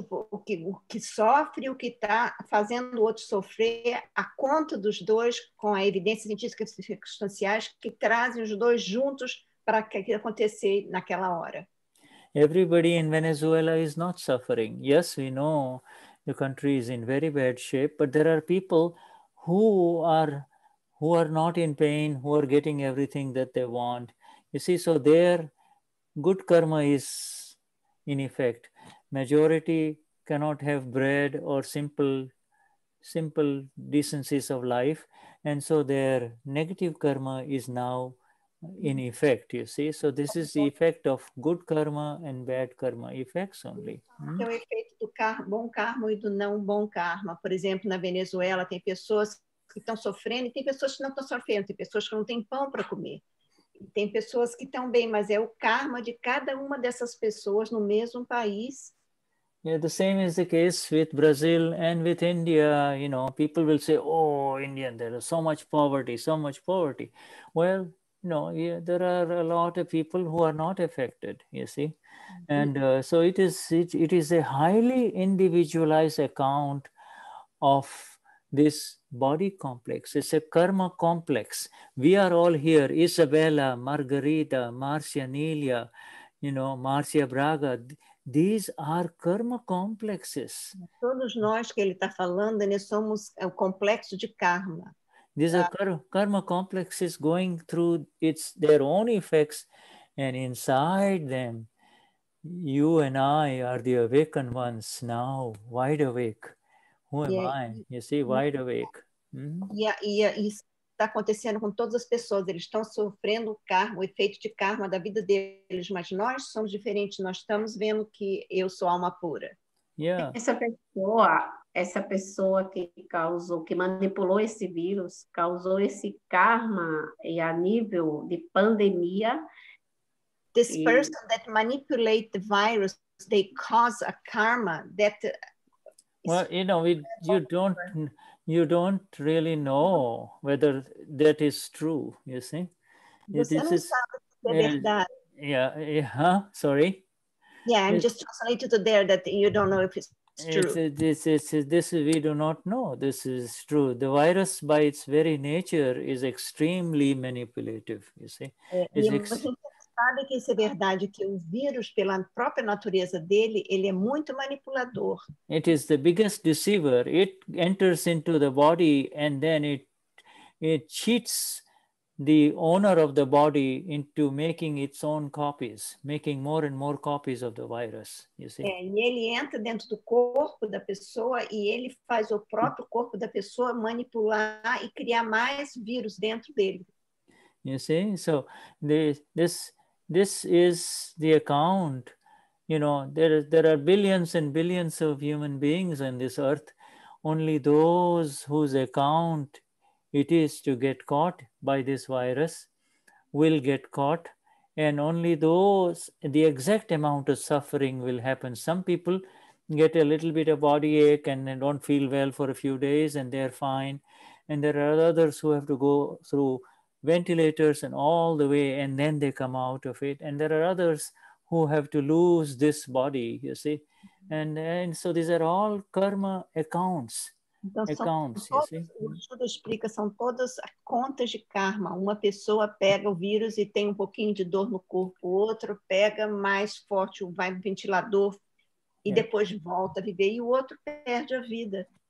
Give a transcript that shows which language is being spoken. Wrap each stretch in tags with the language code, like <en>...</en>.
<pt>O que sofre, o que está fazendo o outro sofrer, a conta dos dois com a evidência científica e circunstanciais que trazem os dois juntos para que acontecer naquela hora.</pt> <en>Everybody in Venezuela is not suffering. Yes, we know the country is in very bad shape, but there are people who are not in pain, who are getting everything that they want. You see, so their good karma is in effect. Majority cannot have bread or simple decencies of life, and so their negative karma is now in effect, you see. So this is the effect of good karma and bad karma effects only.</en> <pt>É o efeito do bom karma e do não bom karma. Por exemplo, na Venezuela tem pessoas que estão sofrendo e tem pessoas que não estão sofrendo, tem pessoas que não têm pão para comer. E tem pessoas que estão bem, mas é o karma de cada uma dessas pessoas no mesmo país.</pt> <en>Yeah, the same is the case with Brazil and with India. You know, people will say, oh, India, there is so much poverty, so much poverty. Well, you know, there are a lot of people who are not affected, you see. And so it is a highly individualized account of this body complex. It's a karma complex. We are all here, Isabella, Margarita, Marcia Nelia, you know, Marcia Braga. These are karma complexes.</en> <pt>Todos nós que ele está falando, né, somos o complexo de karma.</pt> <en>These are karma complexes going through their own effects, and inside them, you and I are the awakened ones now, wide awake. Who am I? You see, wide awake.</en> <pt>E isso está acontecendo com todas as pessoas. Eles estão sofrendo o karma, o efeito de karma da vida deles, mas nós somos diferentes. Nós estamos vendo que eu sou alma pura.</pt> <en>Yeah.</en> <pt>Essa pessoa que manipulou esse vírus, causou esse karma e a nível de pandemia.</pt> <en>This person that manipulate the virus, they cause a karma that. Well, you know, you don't really know whether that is true. You see.</en> <pt>Você não sabe se é verdade.</pt> <en>Yeah. Sorry. Yeah, I'm just translating to there that you don't know if it's true. This we do not know. This is true. The virus, by its very nature, is extremely manipulative. You see,</en> <pt>sabe que isso é verdade, que o vírus, pela própria natureza dele, ele é muito manipulador.</pt> <en>It is the biggest deceiver. It enters into the body and then it cheats the owner of the body into making its own copies, making more and more copies of the virus, you see.</en> <pt>E ele entra dentro do corpo da pessoa e ele faz o próprio corpo da pessoa manipular e criar mais vírus dentro dele.</pt> <en>You see, so this is the account. You know, there are billions and billions of human beings on this earth. Only those whose account it is to get caught by this virus will get caught, and only those, the exact amount of suffering will happen. Some people get a little bit of body ache and they don't feel well for a few days and they're fine. And there are others who have to go through ventilators and all the way, and then they come out of it. And there are others who have to lose this body, you see. And so these are all karma accounts.</en> <pt>Então,</pt> <en>Accounts,</en> <pt>o Shuddha explica, são todas contas de karma. Uma pessoa pega o vírus e tem um pouquinho de dor no corpo, o outro pega mais forte, vai no ventilador e depois volta a viver, e o outro perde a vida.</pt>